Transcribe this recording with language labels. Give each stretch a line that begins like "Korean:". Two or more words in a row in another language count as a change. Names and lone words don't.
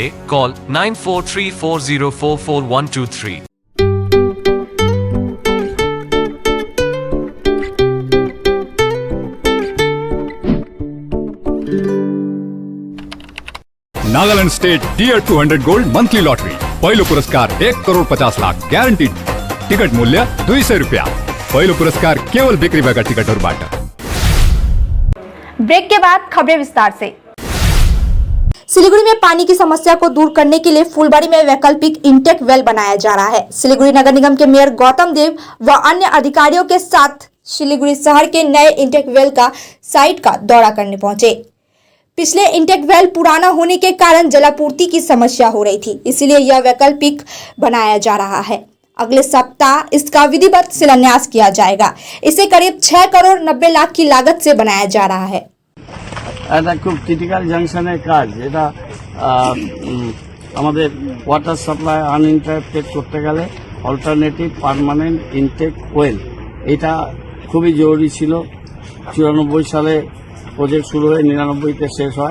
Nepali: कॉल 9434044123. नागालैंड स्टेट टियर 200 गोल्ड मंथली लॉटरी। पहिलो पुरस्कार 1,50,00,000 ग्यारेन्टीड। टिकट मूल्य 200 रुपैयाँ। पहिलो पुरस्कार केवल बिक्री भएका टिकटहरूबाट।
Hindi: ब्रेक के बाद खबरें विस्तार से। सिलीगुड़ी में पानी की समस्या को दूर करने के लिए फुलबाड़ी में वैकल्पिक इंटेक वेल बनाया जा रहा है। सिलीगुड़ी नगर निगम के मेयर गौतम देव व अन्य अधिकारियों के साथ सिलीगुड़ी शहर के नए इंटेक वेल का साइट का दौरा करने पहुंचे। पिछले इंटेक वेल पुराना होने के कारण जलापूर्ति की समस्या हो रही थी, इसलिए यह वैकल्पिक बनाया जा रहा है। अगले सप्ताह इसका विधिवत शिलान्यास किया जाएगा। इसे करीब 6 करोड़ 90 लाख की लागत से बनाया जा रहा है।
Bangla: এটা খুব ক্রিটিক্যাল জাংশনের কাজ। এটা আমাদের
English: water supply uninterrupted
Bangla: করতে গেলে
English: alternative permanent intake well
Bangla: এটা খুবই জরুরি ছিল। 94 সালে প্রজেক্ট শুরু হয়ে 99-তে শেষ হয়।